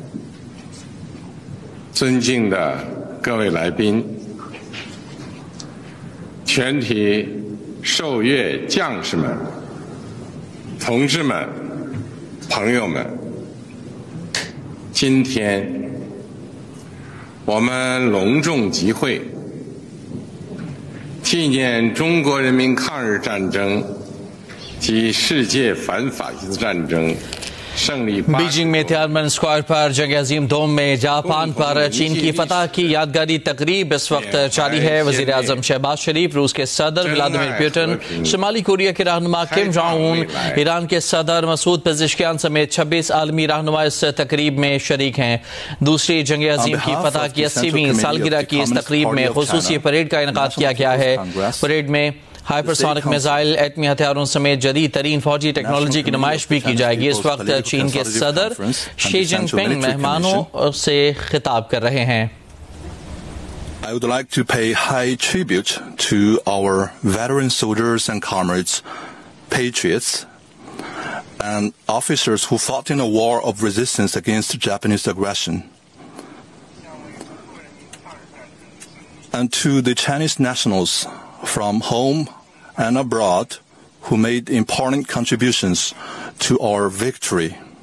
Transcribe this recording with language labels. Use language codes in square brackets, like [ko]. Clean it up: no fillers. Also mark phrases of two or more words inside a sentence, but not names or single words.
[zh] 尊敬的各位来宾，全体受阅将士们、同志们、朋友们，今天我们隆重集会，纪念中国人民抗日战争及世界反法西斯战争胜利。 [ur] بیجنگ میں تیانمن اسکوائر پر جنگ عظیم دوم میں جاپان پر چین کی فتح کی یادگاری تقریب اس وقت جاری ہے. وزیر اعظم شہباز شریف، روس کے صدر ولادیمیر پوتن، شمالی کوریا کے رہنما کم جونگ ان، ایران کے صدر مسعود پزشکیان سمیت 26 عالمی رہنما اس تقریب میں شریک ہیں. دوسری جنگ عظیم کی فتح کی 80ویں سالگرہ کی اس تقریب میں خصوصی پریڈ کا انعقاد کیا گیا ہے. پریڈ میں ہائپرسونک میزائل، ایٹمی ہتھیاروں سمیت جدید ترین فوجی ٹیکنالوجی کی نمائش بھی کی جائے گی. اس وقت چین کے صدر شی جن پنگ مہمانوں سے خطاب کر رہے ہیں. [en] I would like to pay high tribute to our veteran soldiers and comrades, patriots, and officers who fought in a war of resistance against Japanese aggression. And to the Chinese nationals from home and abroad who made important contributions to our victory.